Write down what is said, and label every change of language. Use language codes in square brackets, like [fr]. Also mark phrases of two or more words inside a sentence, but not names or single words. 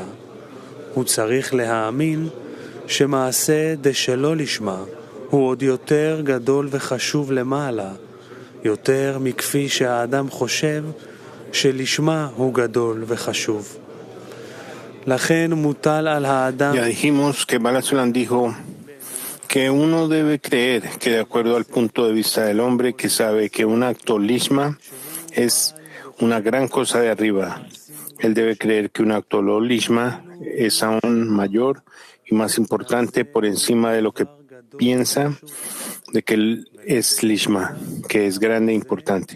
[he] הוא צריך להאמין שמעשה דשלא לשמה הוא עוד יותר גדול וחשוב למעלה, יותר מכפי שהאדם חושב שלשמה הוא גדול וחשוב. לכן מוטל על האדם. [es] Ya dijimos que Balazulan dijo que uno debe creer que de acuerdo al punto de vista del hombre que sabe que un acto lishma es una gran cosa de arriba, él debe creer que un acto [he] לא לשמה [es] es aún mayor y más importante por encima de lo que piensa de que él es lishma, que es grande e importante.